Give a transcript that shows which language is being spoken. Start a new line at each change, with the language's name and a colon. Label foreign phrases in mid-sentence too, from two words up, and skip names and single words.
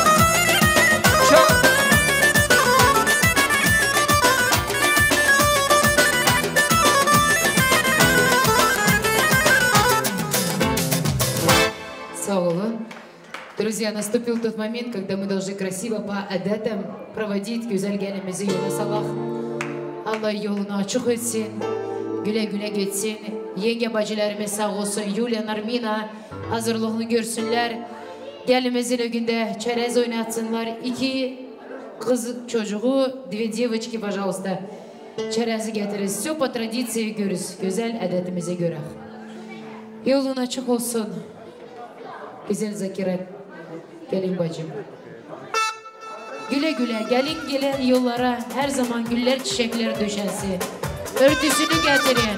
Russian: Друзья, наступил тот момент, когда мы должны красиво по адатам проводить
Turkish: güzel gelimizi yola salak. Allah yolunu açık etsin, güle güle geçsin. Yenge bacılarımız sağ olsun, Yulia, Narmina hazırlığını görsünler. Gelimizin önünde çerez oynatsınlar. 2 kız çocuğu, 2
Russian: девочки, пожалуйста.
Turkish: Çerezi getiririz.
Russian: Все по традиции
Turkish: görürüz. Güzel adetimize göre. Yolun açık olsun. Güzel Zakira. Gelin bacım. Güle güle gelin gelen yollara her zaman güller çiçekler döşensin. Örtüsünü getirin.